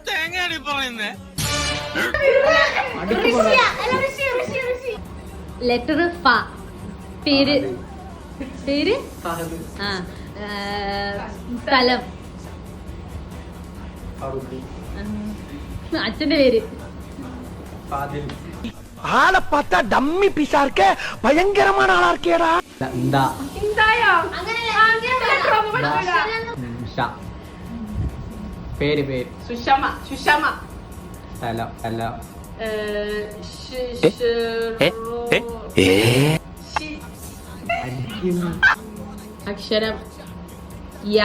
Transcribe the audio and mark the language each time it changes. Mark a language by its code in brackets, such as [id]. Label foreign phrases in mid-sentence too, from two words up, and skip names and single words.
[ml] ലെറ്റർ ഫ. പേര് പേര് ആ സ്ഥലം അച്ഛന്റെ പേര് [ta] ஆளை பார்த்தா [en] dummy piece [ta] இருக்க பயங்கரமான ஆளா இருக்கேடா. [ml] പേര് പേര് സുഷമ. സുഷമ. സ്ഥലം സ്ഥലം അക്ഷരം യ.